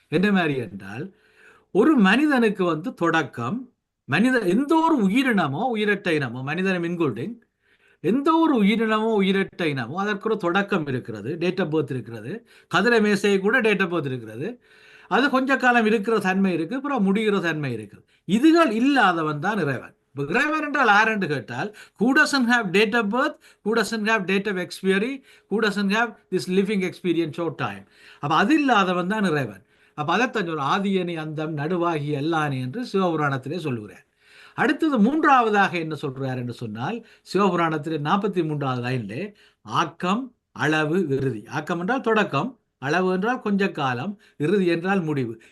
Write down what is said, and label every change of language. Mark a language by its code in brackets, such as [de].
[ta] என்ன மாதிரி என்றால், ஒரு மனிதனுக்கு வந்து தொடக்கம், எந்த ஒரு உயிரினமோ உயிரற்ற இனமோ, மனிதனம் இன்க்ளூடிங், எந்த ஒரு உயிரினமோ உயிரற்ற இனமோ அதற்கு ஒரு தொடக்கம் இருக்கிறது, டேட் ஆஃப் பர்த் இருக்கிறது. கதிரை மேசையை கூட டேட் ஆஃப் பர்த் இருக்கிறது. அது கொஞ்ச காலம் இருக்கிற தன்மை இருக்கு, அப்புறம் முடிகிற தன்மை இருக்குது. இதுகள் இல்லாதவன் தான் இறைவன். இறைவன் என்றால் யார் என்று கேட்டால், [en] who doesn't have date of birth, who doesn't have date of expiry, who doesn't have this living experience short time. [ta] அப்ப அது இல்லாதவன் தான் இறைவன். அப்ப அதைத்தான் ஒரு ஆதியணி அந்தம் நடுவாகி எல்லானே என்று சிவபுராணத்திலே சொல்லுகிறார். அடுத்தது 3வதாக என்ன சொல்றார் என்று சொன்னால், சிவபுராணத்திலே 43வது லைன்ல ஆக்கம், அளவு, இறுதி. ஆக்கம் என்றால் தொடக்கம், அளவு என்றால் கொஞ்ச காலம், இறுதி என்றால் முடிவு.